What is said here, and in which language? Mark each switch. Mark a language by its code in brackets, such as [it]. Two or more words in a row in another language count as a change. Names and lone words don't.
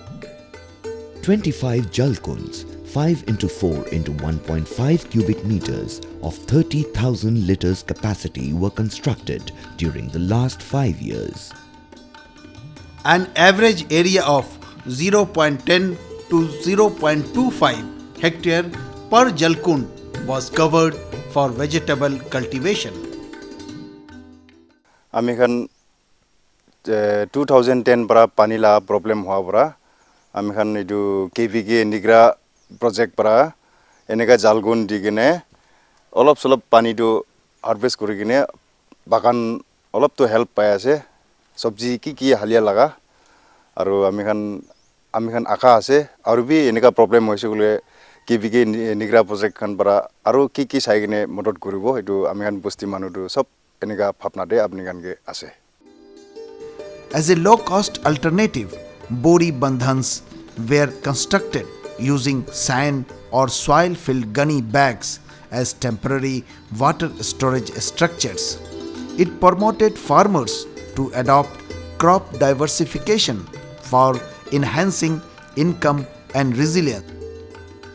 [en] 25 Jalkunds, 5 into 4 into 1.5 cubic meters of 30,000 liters capacity were constructed during the last 5 years. An average area of 0.10 to 0.25 hectare per Jalkund was covered for vegetable cultivation. [nag] Amikhan 2010 para panila problem hua para amikhan itu KVK Nigra project para eneka jalgun digine olop solop pani to harvest kori kine bagan olop to help pai ase sabji ki halia laga aru amikhan aka ase aru bi eneka problem hoise gole KVK Nigra project khan para aru ki sai kine modot koribo itu amikhan bosti manu to sob eneka bhabna de apni kan ge ase. [en] As a low-cost alternative, Bori Bandhans were constructed using sand or soil-filled gunny bags as temporary water storage structures. It promoted farmers to adopt crop diversification for enhancing income and resilience.